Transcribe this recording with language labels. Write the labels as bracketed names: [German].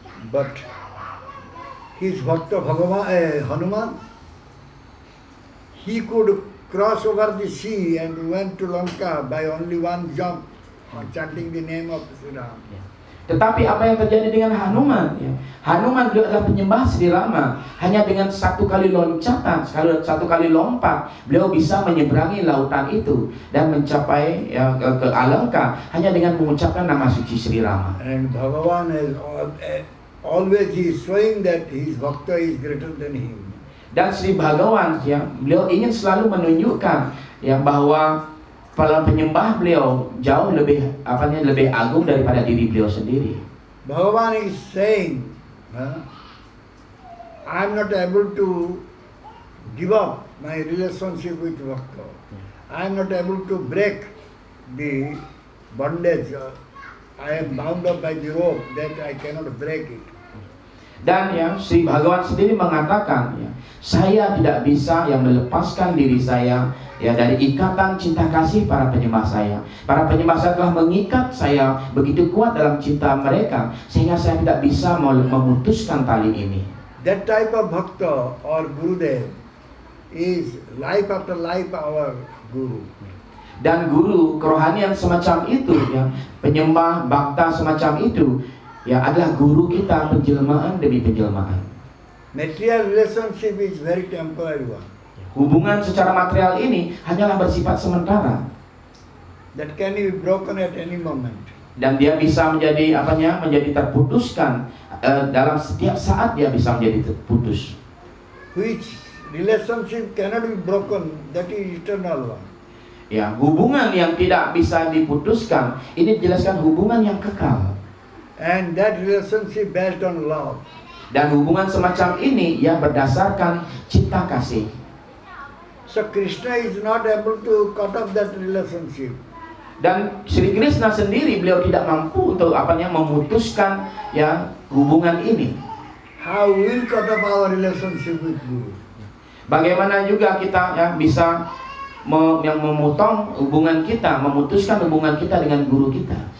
[English] But his Bhakta Hanuman, he could cross over the sea and went to Lanka by only one jump, chanting the name of Sri Ram. [Indonesian] Tetapi apa yang terjadi dengan Hanuman? Ya? Hanuman beliau adalah penyembah Sri Rama. Hanya dengan satu kali loncatan, satu kali lompat, beliau bisa menyeberangi lautan itu dan mencapai ke Alangka hanya dengan mengucapkan nama suci Sri Rama. [English] And Bhagavan has always he is showing that his bhakta is greater than him. [Indonesian] Dan Sri Bhagawan, ya, beliau ingin selalu menunjukkan ya bahwa para penyembah beliau jauh lebih agung daripada diri beliau sendiri. [English] Bhagavan is saying, I am not able to give up my relationship with Bhakta. I am not able to break the bondage. I am bound up by the rope that I cannot break it. [Indonesian] Dan ya, Sri Bhagawan sendiri mengatakan, ya, saya tidak bisa yang melepaskan diri saya ya dari ikatan cinta kasih para penyembah saya. Para penyembah saya telah mengikat saya begitu kuat dalam cinta mereka sehingga saya tidak bisa memutuskan tali ini. [English] That type of bhakta or Gurudev is life after life our guru. [Indonesian] Dan guru kerohanian semacam itu ya, penyembah bhakta semacam itu ya adalah guru kita penjelmaan demi penjelmaan. [English] Material relationship is very temporary one. [Indonesian] Hubungan secara material ini hanyalah bersifat sementara. [English] That can be broken at any moment. [Indonesian] Dan dia bisa menjadi menjadi terputuskan dalam setiap saat dia bisa menjadi terputus. [English] Which relationship cannot be broken, that is eternal one. [Indonesian] Ya, hubungan yang tidak bisa diputuskan ini dijelaskan hubungan yang kekal. [English] And that relationship based on love. [Indonesian] Dan hubungan semacam ini ya berdasarkan cinta kasih. [English] So Krishna is not able to cut off that relationship. [Indonesian] Dan Sri Krishna sendiri beliau tidak mampu untuk memutuskan ya hubungan ini. [English] How will cut off our relationship with Guru? [Indonesian] Bagaimana juga kita ya bisa memotong hubungan kita, memutuskan hubungan kita dengan guru kita.